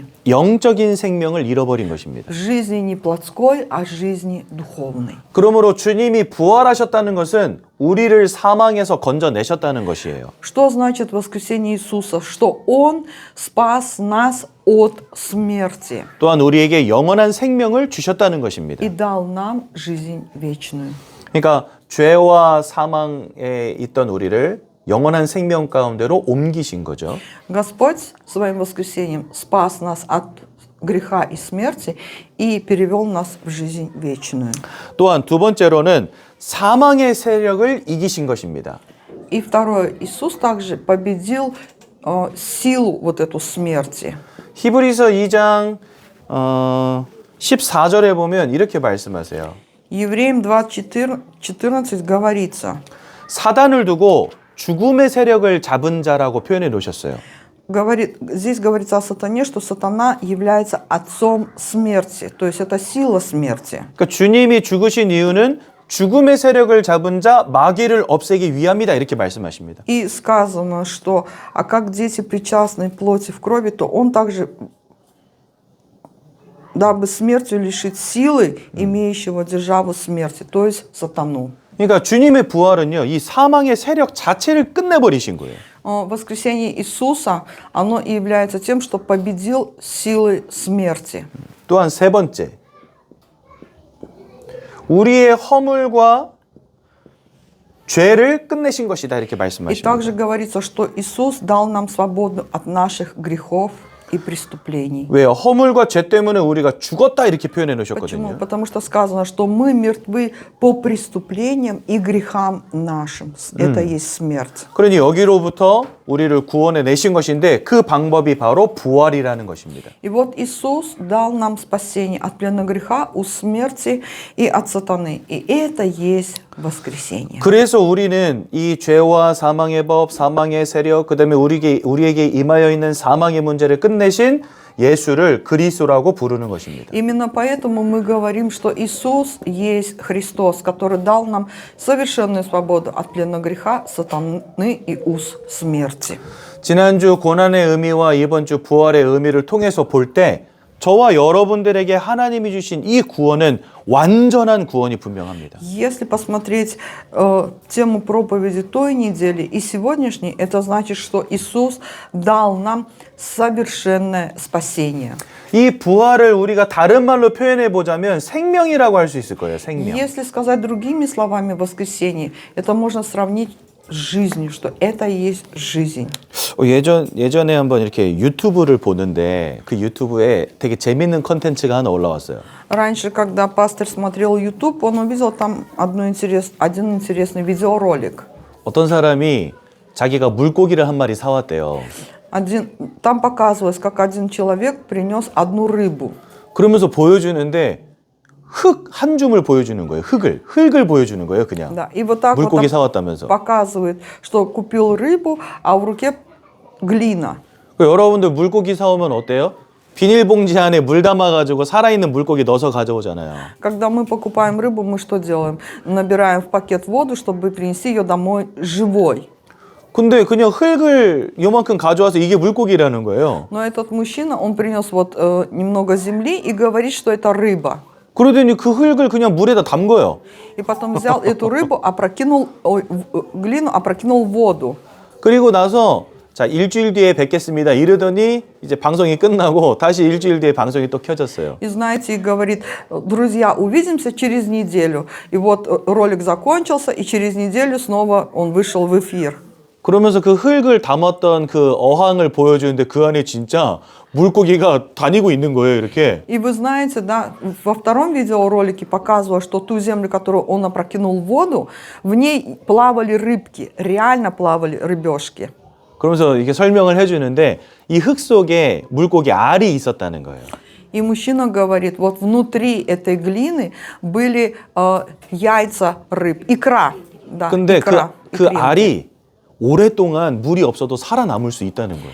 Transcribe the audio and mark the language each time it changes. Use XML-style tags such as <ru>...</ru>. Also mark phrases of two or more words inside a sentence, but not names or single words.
<ko>영적인 생명을 잃어버린 것입니다.</ko> <ru>Жизни не плотской, а жизни духовной.</ru> <ko>그러므로 주님이 부활하셨다는 것은 우리를 사망에서 건져내셨다는 것이에요.</ko> <ru>Что значит воскресение Иисуса? Что Он спас нас от смерти</ru> <ko>또한 우리에게 영원한 생명을 주셨다는 것입니다.</ko> <ru>и дал нам жизнь вечную.</ru> <ko>그러니까 죄와 사망에 있던 우리를 영원한 생명 가운데로 옮기신 거죠.</ko> <ru>Господь своим воскресением спас нас от греха и смерти и перевел нас в жизнь вечную.</ru> <ko>또한 두 번째로는 사망의 세력을 이기신 것입니다.</ko> <ru>И второе, Иисус также победил силу вот эту смерти.</ru> <ko>히브리서 2장 14절에 보면 이렇게 말씀하세요.</ko> <ru>Евреям 2:14 говорится,</ru> <ko>사단을 두고 죽음의 세력을 잡은 자라고 표현해 놓으셨어요.</ko> <ru>здесь говорится о сатане, что сатана является отцом смерти, то есть это сила смерти.</ru> <ko>그러니까 주님이 죽으신 이유는 죽음의 세력을 잡은 자 마귀를 없애기 위함이다 이렇게 말씀하십니다.</ko> <ru>И сказано, что а как дети причастны плоти в крови, то он также, дабы смертью лишить силы имеющего державу смерти, то есть сатану.</ru> <ko>그러니까 주님의 부활은요, 이 사망의 세력 자체를 끝내버리신 거예요.</ko> <ru>Воскресение Иисуса, оно и является тем, что победил силы смерти.</ru> <ko>또한 세 번째, 우리의 허물과 죄를 끝내신 것이다 이렇게</ko> <ru>И</ru> <ko>말씀하십니다.</ko> <ru>также говорится, что Иисус дал нам свободу от наших грехов и преступлений.</ru> <ko>왜요? 허물과 죄 때문에 우리가 죽었다 이렇게 표현해</ko> <ru>Почему?</ru> <ko>놓으셨거든요.</ko> <ru>Потому что сказано, что мы мертвы по преступлениям и грехам нашим. Это есть смерть.</ru> <ko>그러니 여기로부터 우리를 구원해 내신 것인데 그 방법이 바로 부활이라는 것입니다.</ko> <ru>И вот Иисус дал нам спасение от плена греха, от смерти и от сатаны. И это есть воскресение.</ru> <ko>그래서 우리는 이 죄와 사망의 법, 사망의 세력, 그다음에 우리에게 임하여 있는 사망의 문제를 끝내신 예수를 그리스도라고 부르는 것입니다.</ko> <ru>Именно поэтому мы говорим, что Иисус есть Христос, который дал нам совершенную свободу от плена греха, сатаны и уз смерти.</ru> <ko>지난주 고난의 의미와 이번 주 부활의 의미를 통해서 볼 때 저와 여러분들에게 하나님이 주신 이 구원은 완전한 구원이 분명합니다.</ko> <ru>Если посмотреть тему проповеди той недели и сегодняшней, это значит, что Иисус дал нам совершенное спасение.</ru> <ko>이 부활을 우리가 다른 말로 표현해 보자면 생명이라고 할 수 있을 거예요. 생명.</ko> <ru>Если сказать другими словами воскресение, это можно сравнить с жизнью, что это и есть жизнь.</ru> <ko>예전에 한번 이렇게 유튜브를 보는데 그 유튜브에 되게 재밌는 컨텐츠가 하나 올라왔어요.</ko> <ru>Раньше, когда пастор смотрел YouTube, он увидел там один интересный видеоролик.</ru> <ko>어떤 사람이 자기가 물고기를 한 마리 사왔대요. Там показывалось, как один человек принес одну рыбу. 그러면서 보여주는데 흙 한 줌을 보여주는 거예요. 흙을 보여주는 거예요. 그냥</ko> <ru>Да, и вот так</ru> <ko>물고기</ko> <ru>вот</ru> <ko>사왔다면서.</ko> <ru>показывает, что купил рыбу, а в руке глина.</ru> <ko>여러분들 물고기 사오면 어때요? 비닐봉지 안에 물 담아가지고 살아있는 물고기 넣어서 가져오잖아요.</ko> <ru>Когда мы покупаем рыбу, мы что делаем? Набираем в пакет воду, чтобы принести ее домой живой.</ru> <ko>근데 그냥 흙을 요만큼 가져와서 이게 물고기라는 거예요.</ko> <ru>Но этот мужчина, он принес вот немного земли и говорит, что это рыба.</ru> <ko>그러더니 그 흙을 그냥 물에다 담궈요.</ko> <ru>И потом взял эту рыбу, глину, опрокинул в воду.</ru> <ko>그리고 나서 자 일주일 뒤에 뵙겠습니다. 이러더니 이제 방송이 끝나고 다시 일주일 뒤에 방송이 또 켜졌어요.</ko> <ru>И знаете, и говорит, друзья, увидимся через неделю. И вот ролик закончился, и через неделю снова он вышел в эфир.</ru> <ko>그러면서 그 흙을 담았던 그 어항을 보여주는데 그 안에 진짜 물고기가 다니고 있는 거예요, 이렇게.</ko> <ru>И вы знаете, да, во втором видеоролике показывала, что ту землю, которую он опрокинул в воду, в ней плавали рыбки, реально плавали рыбешки.</ru> <ko>그러면서 이렇게 설명을 해주는데 이 흙 속에 물고기 알이 있었다는 거예요.</ko> <ru>И мужчина говорит, вот внутри этой глины были яйца рыб, икра. Да,</ru> <ko>근데</ko> <ru>икра,</ru> <ko>그</ko> <ru>икринки.</ru> <ko>알이 오랫동안 물이 없어도 살아남을 수 있다는 거예요.</ko>